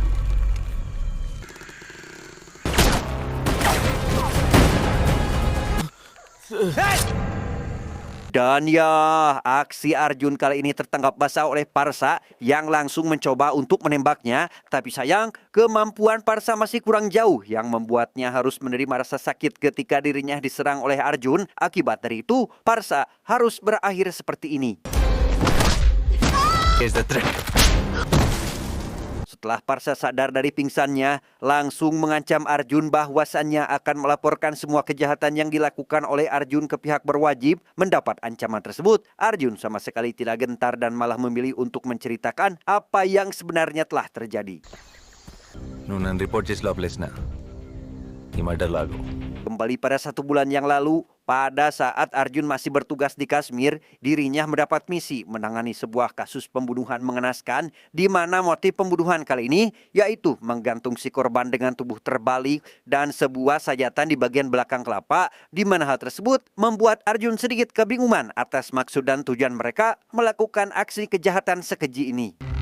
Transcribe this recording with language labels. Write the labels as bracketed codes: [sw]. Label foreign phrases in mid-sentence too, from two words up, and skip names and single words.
[id] Dan ya, aksi Arjun kali ini tertangkap basah oleh Parsa yang langsung mencoba untuk menembaknya. Tapi sayang, kemampuan Parsa masih kurang jauh yang membuatnya harus menerima rasa sakit ketika dirinya diserang oleh Arjun. Akibat dari itu, Parsa harus berakhir seperti ini. [en] Here's the threat. [id] Setelah Parsa sadar dari pingsannya, langsung mengancam Arjun bahwasannya akan melaporkan semua kejahatan yang dilakukan oleh Arjun ke pihak berwajib. Mendapat ancaman tersebut, Arjun sama sekali tidak gentar dan malah memilih untuk menceritakan apa yang sebenarnya telah terjadi. [te] నువ్వు నన్ను రిపోర్ట్ చేసి లోపలేసిన ఈ మర్డర్ లాగు [id] Kembali pada 1 bulan yang lalu, pada saat Arjun masih bertugas di Kashmir, dirinya mendapat misi menangani sebuah kasus pembunuhan mengenaskan di mana motif pembunuhan kali ini yaitu menggantung si korban dengan tubuh terbalik dan sebuah sajatan di bagian belakang kelapa, di mana hal tersebut membuat Arjun sedikit kebingungan atas maksud dan tujuan mereka melakukan aksi kejahatan sekeji ini.